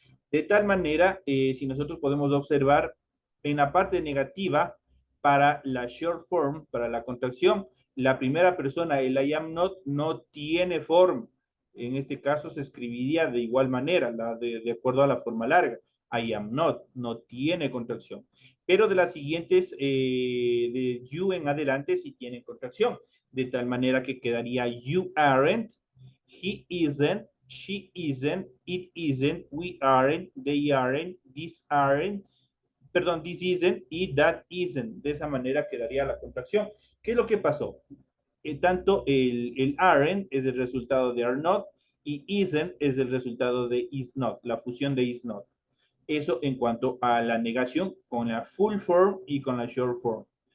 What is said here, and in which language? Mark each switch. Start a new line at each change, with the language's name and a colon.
Spanish: De tal manera, si nosotros podemos observar en la parte negativa, para la short form, para la contracción, la primera persona, el
English: I am not,
Spanish: no tiene forma. En este caso se escribiría de igual manera, de acuerdo a la forma larga.
English: I am not,
Spanish: no tiene contracción. Pero de las siguientes, de you en adelante, sí tienen contracción. De tal manera que quedaría
English: you aren't, he isn't, she isn't, it isn't, we aren't, they aren't, this aren't,
Spanish: perdón,
English: this isn't
Spanish: y
English: that isn't.
Spanish: De esa manera quedaría la contracción. ¿Qué es lo que pasó? Tanto el aren't es el resultado de
English: are not
Spanish: y isn't es el resultado de
English: is not,
Spanish: la fusión de is not. Eso en cuanto a la negación con la full form y con la short form.